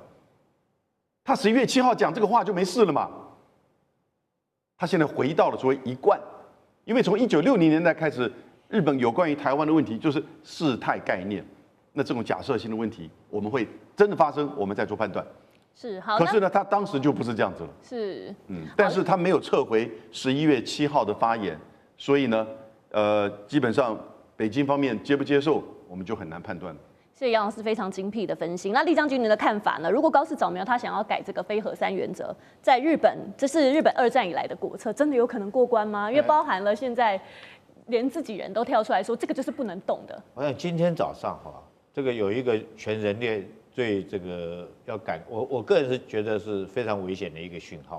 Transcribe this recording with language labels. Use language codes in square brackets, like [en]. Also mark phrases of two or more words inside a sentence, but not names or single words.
[zh] 他11月7號講這個話就沒事了嘛？他現在回到了所謂一貫，因為從1960年代開始，日本有關於台灣的問題就是事態概念，那這種假設性的問題，我們會真的發生，我們再做判斷。是好。可是呢，他當時就不是這樣子了。是，但是他沒有撤回11月7號的發言，所以呢。基本上北京方面接不接受，我們就很難判斷。所以杨老師非常精闢的分析。那酈将軍您的看法呢？如果高市早苗他想要改這個非核3原則，在日本，這是日本2戰以來的國策，真的有可能過關嗎？因為包含了現在連自己人都跳出來說，這個就是不能動的。我想今天早上哈，這個有一個全人類對這個要改，我個人是覺得是非常危險的一個訊號。